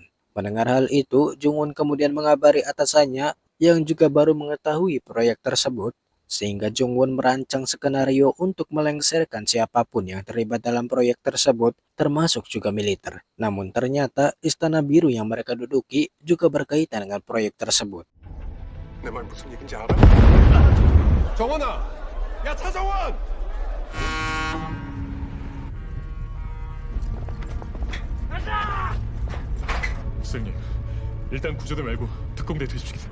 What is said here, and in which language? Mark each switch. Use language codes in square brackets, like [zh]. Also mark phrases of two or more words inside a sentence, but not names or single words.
[id] Mendengar hal itu, Jungwon kemudian mengabari atasannya yang juga baru mengetahui proyek tersebut, sehingga Jungwon merancang skenario untuk melengsarkan siapapun yang terlibat dalam proyek tersebut, termasuk juga militer. Namun ternyata Istana Biru yang mereka duduki juga berkaitan dengan proyek tersebut. [ko] 내 말 무슨 얘긴지 알아? 정원아! 야, 차정원! 선생님, 일단 구조대 말고 특공대 되십시오.